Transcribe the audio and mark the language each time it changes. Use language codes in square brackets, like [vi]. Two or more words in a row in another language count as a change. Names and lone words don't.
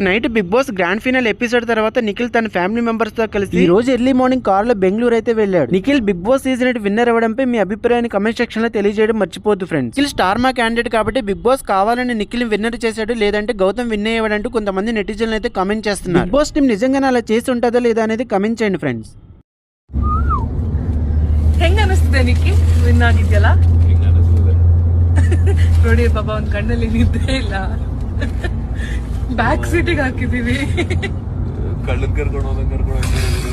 [te] నైట్ బిగ్ బాస్ [en] grand final episode [te] తర్వాత నిఖిల్ తన [en] family members [te] తో కలిసి ఈ రోజు [en] early morning car [te] లో బెంగళూరు అయితే వెళ్ళాడు. నిఖిల్ బిగ్ బాస్ సీజన్ 8 విన్నర్ అవ్వడంపై మీ అభిప్రాయాన్ని [en] comment section [te] లో తెలియజేయడం మర్చిపోద్దు ఫ్రెండ్స్. నిఖిల్ స్టార్ మా క్యాండిడేట్ కాబట్టి బిగ్ బాస్ కావాలని నిఖిల్ విన్నర్ చేశాడు, లేదంటే గౌతమ్ విన్ అయ్యాడంటూ కొంతమంది నెటిజన్లు అయితే కమెంట్ చేస్తున్నారు. బిగ్ బాస్ టీం నిజంగానే అలా చేసి ఉంటుందా లేదా అనేది కమెంట్ చేయండి ఫ్రెండ్స్. [kn] ಹೆಂಗ ಅನಿಸ್ತದೆ ನಿಕ್ಕಿ ವಿನ್ ಆಗಿದ್ಯಲ್ಲ? ನೋಡಿ ಪಾಪ ಒಂದ್ ಕಣ್ಣಲ್ಲಿ ನಿದ್ದೆ ಇಲ್ಲ, ಬ್ಯಾಕ್ ಸೀಟಿಗೆ ಹಾಕಿದೀವಿ. ಕಳ್ಳನ್ ಕರ್ಕೊಂಡು